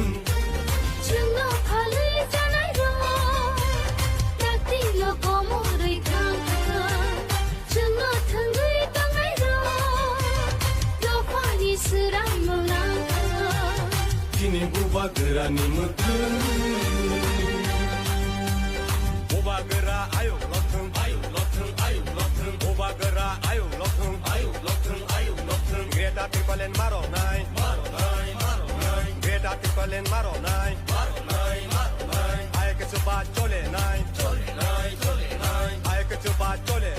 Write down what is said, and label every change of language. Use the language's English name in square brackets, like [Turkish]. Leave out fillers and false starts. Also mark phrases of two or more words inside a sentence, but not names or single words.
[Kok Borok] Jungo phalui janai ro Takti lo komoroi khang Jungo thangui tangai ro Lo pani siram molang Sini Bubagrani mutun Bubagra ayo lothung Bubagra ayo lothung [English] Greta people [Kok Borok] in maro nai [English] Greta people [Kok Borok] in maro nai Ay ke chupa chole nai Ay ke chupa chole